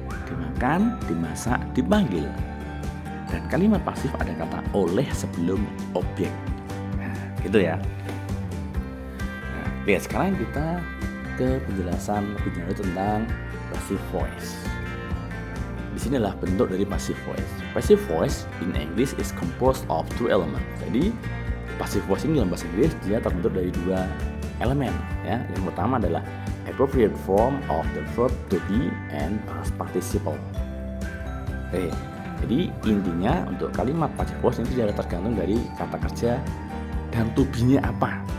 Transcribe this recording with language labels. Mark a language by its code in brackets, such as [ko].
[id] Dimakan, dimasak, dipanggil. Dan kalimat pasif ada kata oleh sebelum objek. Gitu ya. Oke, sekarang kita ke penjelasan lebih lanjut tentang passive voice. Di sini adalah bentuk dari passive voice. [en] Passive voice in English is composed of two elements. [id] Jadi passive voice ini dalam bahasa Inggris dia terbentuk dari dua elemen. Yang pertama adalah [en] appropriate form of the verb to be and past participle. [id] Jadi intinya untuk kalimat passive voice itu adalah tergantung dari kata kerja dan to be-nya apa.